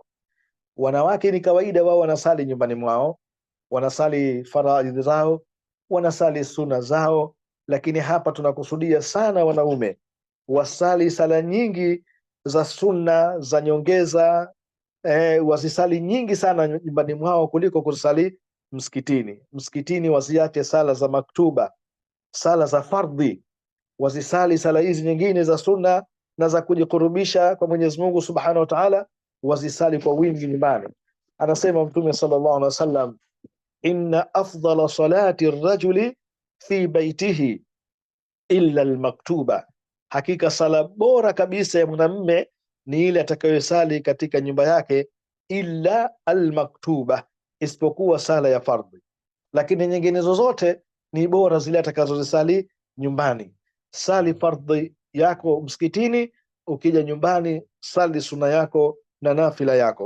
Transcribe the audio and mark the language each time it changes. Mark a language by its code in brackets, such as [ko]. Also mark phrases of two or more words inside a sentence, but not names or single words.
[sw] Wanawake ni kawaida wao wanasali nyumbani mwao, wanasali faradhi zao, wanasali suna zao, lakini hapa tunakusudia sana wanaume wasali sala nyingi za sunna za nyongeza, wazisali nyingi sana nyumbani mwao kuliko kusali msikitini. Msikitini waziache sala za maktuba, sala za fardhi, wazisali sala hizi nyingine za sunna na za kujikurubisha kwa Mwenyezi Mungu [ar] سبحانه وتعالى, [sw] wazisali kwa wingi nyumbani. Anasema Mtume [ar] صلى الله عليه وسلم, إن أفضل صلاة الرجل في بيته إلا المكتوبة, [sw] hakika sala bora kabisa ya mwanamume ni ile atakayosali katika nyumba yake, [ar] إلا المكتوبة, [sw] isipokuwa sala ya fardhi, lakini nyingine zozote ni bora zile atakazozisali nyumbani. Sali fardhi yako msikitini, ukija nyumbani sali sunna yako na nafila yako.